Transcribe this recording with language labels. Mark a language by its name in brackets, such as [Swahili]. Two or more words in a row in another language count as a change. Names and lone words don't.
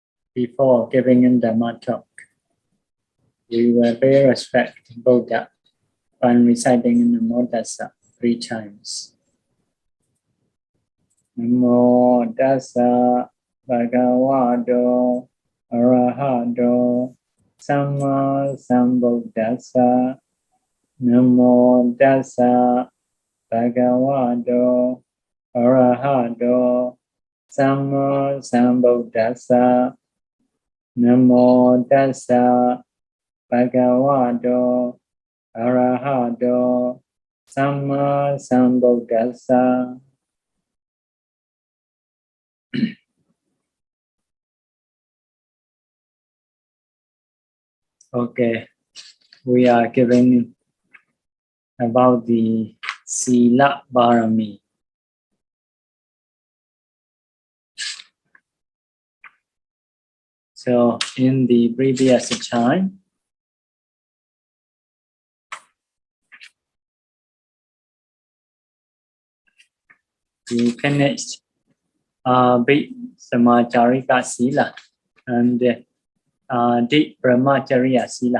[English] before giving in Dhamma talk, we will pay respect to Buddha by reciting in the [Pali] Namo Tassa [English] 3 times. [Pali] Namo Tassa Bhagavato Arahato Samma Sambuddhassa. Namo Tassa Bhagavato Arahato Samma Sambuddhassa. Namo Tassa Bhagavato Arahato Samma Sambuddhassa. [English] Okay, we are giving about the [Pali] Sīla Pāramī. [English] So in the previous time, we finished [Pali] Āpāṇakotikā Sīla [English] and [Pali] Parāmaṭṭha Sīla.